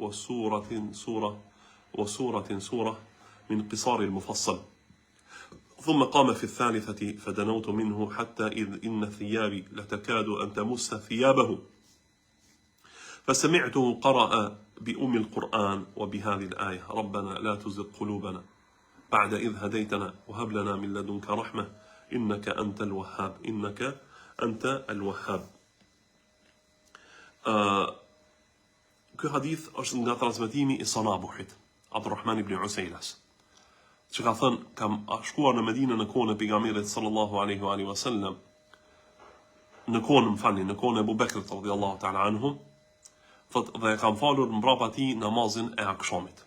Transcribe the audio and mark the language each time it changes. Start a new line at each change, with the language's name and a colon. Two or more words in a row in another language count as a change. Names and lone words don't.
Arabic: وسورة من قصار المفصل، ثم قام في الثالثة فدنوت منه حتى إذ إن ثيابي لتكاد أن تمس ثيابه فسمعته قرأ بأم القرآن وبهذه الآية ربنا لا تزغ قلوبنا بعد إذ هديتنا وهب لنا من لدنك رحمة إنك أنت الوهاب إنك أنت الوهاب.
Albanian: Ky hadith është nga transmetimi I Sanabuhit, Abdurrahman ibn Usailas, që ka thënë kam shkuar në Medinë në kohën e pejgamberit
Arabic: صلى الله عليه وسلم,
Albanian: në kohën e Abu Bekrit
Arabic: رضي الله تعالى عنه,
Albanian: thot dhe kam falur mbrapa tij namazin e akşamit.